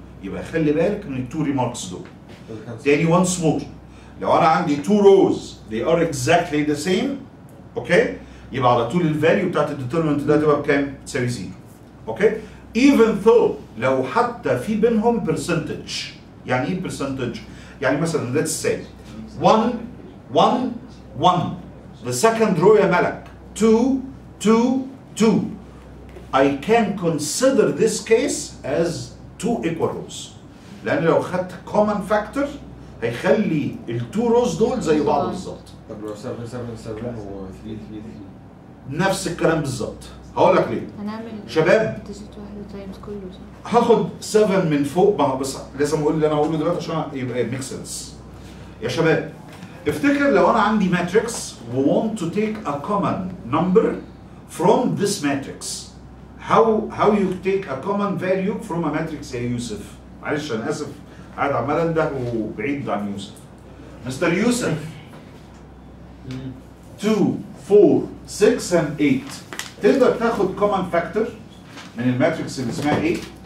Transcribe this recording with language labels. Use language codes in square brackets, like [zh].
[ar] يبقى خلي بالك من التو ريماركس دول. تاني once more، لو انا عندي 2 rows [en] they are exactly the same، [ar] اوكي؟ يبقى على طول الفاليو بتاعت الديترمنت ده تبقى بكام؟ تساوي 0. اوكي؟ even though لو حتى في بينهم percentage. يعني ايه percentage؟ يعني مثلا [en] let's say [ar] 1 1 1. [en] The second row [ar] يا ملك [en] 2 2 2. I can consider this case as 2 equal rows. [ar] لأن لو خدت common factor هيخلي ال 2 rows دول زي بعض بالظبط. طب لو 7 7 7 و 3 3 نفس الكلام بالظبط. هقول لك ليه. هنعمل شباب ديجيت واحدة تايمز كله صح؟ هاخد 7 من فوق، ما هو بس لازم اقول اللي انا هقوله دلوقتي عشان يبقى ميك سنس. يا شباب افتكر لو انا عندي ماتريكس و [en] want to take a common number from this matrix. How you take a common value from a matrix [ar] يا يوسف؟ معلش انا اسف قاعد عمال انده وبعيد عن يوسف. مستر يوسف 2 4 6 and 8 تقدر تاخد common factor من الماتريكس اللي اسمها ايه؟